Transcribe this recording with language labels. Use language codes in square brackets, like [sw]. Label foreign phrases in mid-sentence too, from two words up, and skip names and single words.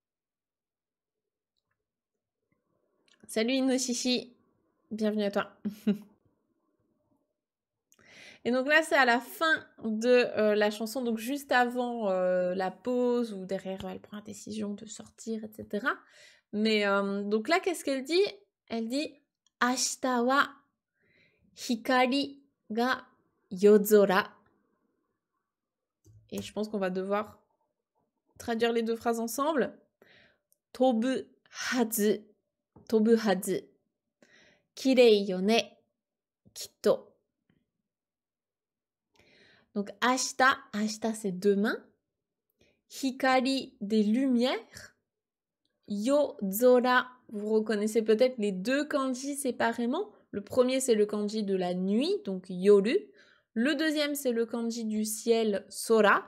[fr] Salut Inoshishi, bienvenue à toi. Et donc là, c'est à la fin de la chanson, donc juste avant la pause, où derrière, elle prend la décision de sortir, etc. Mais donc là, qu'est-ce qu'elle dit? Elle dit « [ja] 明日は光が夜空 ». [fr] Et je pense qu'on va devoir traduire les deux phrases ensemble. « [ja] 飛ぶはず、飛ぶはず、きれいよね、きっと ». [fr] Donc, ashita c'est demain. Hikari, des lumières. Yozora, vous reconnaissez peut-être les deux kanji séparément. Le premier, c'est le kanji de la nuit, donc yoru. Le deuxième, c'est le kanji du ciel, sora.